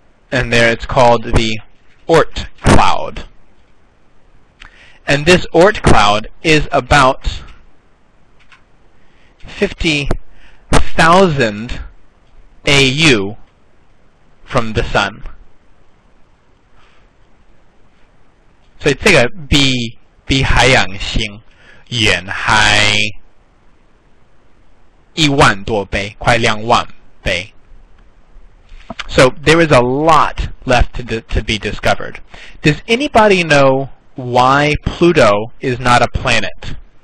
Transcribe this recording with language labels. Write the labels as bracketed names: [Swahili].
[English] And there it's called the Oort cloud. And this Oort cloud is about 50,000 AU from the sun. [Chinese] 所以这个比海洋星远还1万多倍，快2万倍。 [English] So there is a lot left to be discovered. Does anybody know why Pluto is not a planet?